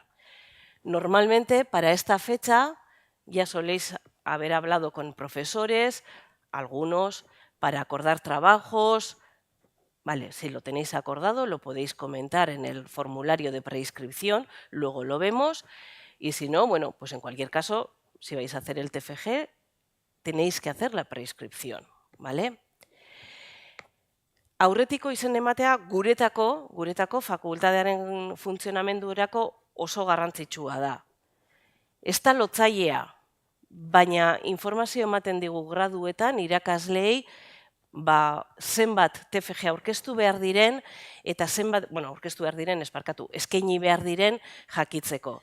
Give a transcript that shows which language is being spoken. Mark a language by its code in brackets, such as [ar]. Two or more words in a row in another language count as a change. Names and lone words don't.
[es] Normalmente, para esta fecha, ya soléis haber hablado con profesores, algunos, para acordar trabajos. Vale, si lo tenéis acordado, lo podéis comentar en el formulario de preinscripción, luego lo vemos. Y si no, bueno, pues en cualquier caso, si vais a hacer el TFG, tenéis que hacer la preinscripción, ¿vale? [eu] Aurretiko izen ematea guretako fakultatearen funtzionamendurako oso garrantzitsua da. Ez da lotzailea, baina informazio ematen digu graduetan irakasleei zenbat TFG aurkeztu behar diren eta zenbat, aurkeztu behar diren, eskaini behar diren jakitzeko.